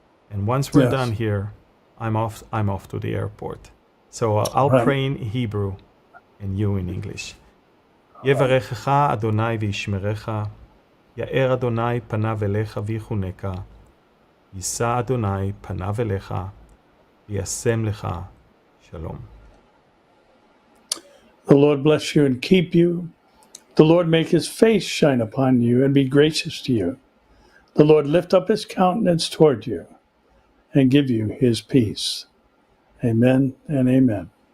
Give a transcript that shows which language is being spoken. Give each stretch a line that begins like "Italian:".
English: And once we're done here, I'm off to the airport. So I'll pray in Hebrew and you in English.
Hebrew: יברכך אדוני וישמרך, יאר אדוני פניו אליך ויחונך, יישא אדוני פניו אליך, וישם לך שלום.
English: The Lord bless you and keep you. The Lord make his face shine upon you and be gracious to you. The Lord lift up his countenance toward you and give you his peace. Amen and amen.